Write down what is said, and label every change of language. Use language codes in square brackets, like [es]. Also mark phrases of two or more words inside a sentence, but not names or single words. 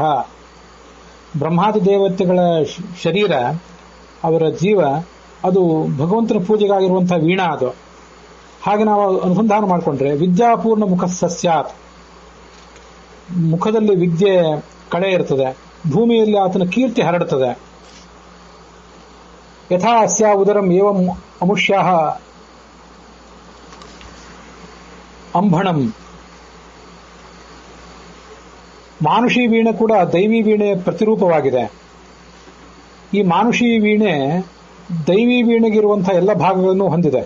[kn] ಬ್ರಹ್ಮಾದಿ ದೇವತೆಗಳ ಶರೀರ, ಅವರ ಜೀವ, ಅದು ಭಗವಂತನ ಪೂಜೆಗಾಗಿರುವಂತಹ ವೀಣಾ ಅದು. ಹಾಗೆ ನಾವು ಅನುಸಂಧಾನ ಮಾಡಿಕೊಂಡ್ರೆ [sa] ವಿದ್ಯಾಪೂರ್ಣ ಮುಖ ಸಸ್ಯಾತ್, [kn] ಮುಖದಲ್ಲಿ ವಿದ್ಯೆ ಕಳೆ ಇರ್ತದೆ, ಭೂಮಿಯಲ್ಲಿ ಆತನ ಕೀರ್ತಿ ಹರಡುತ್ತದೆ. [sa] ಯಥಾ ಅಸ್ಯಾ ಉದರಂ ಏವಂ ಅಮುಷ್ಯಾಹ ಅಂಭಣಂ. [kn] ಮಾನುಷಿ ವೀಣೆ ಕೂಡ ದೈವೀ ವೀಣೆಯ ಪ್ರತಿರೂಪವಾಗಿದೆ. ಈ ಮಾನುಷಿ ವೀಣೆ ದೈವೀ ವೀಣೆಗಿರುವಂತಹ ಎಲ್ಲ ಭಾಗಗಳನ್ನು ಹೊಂದಿದೆ.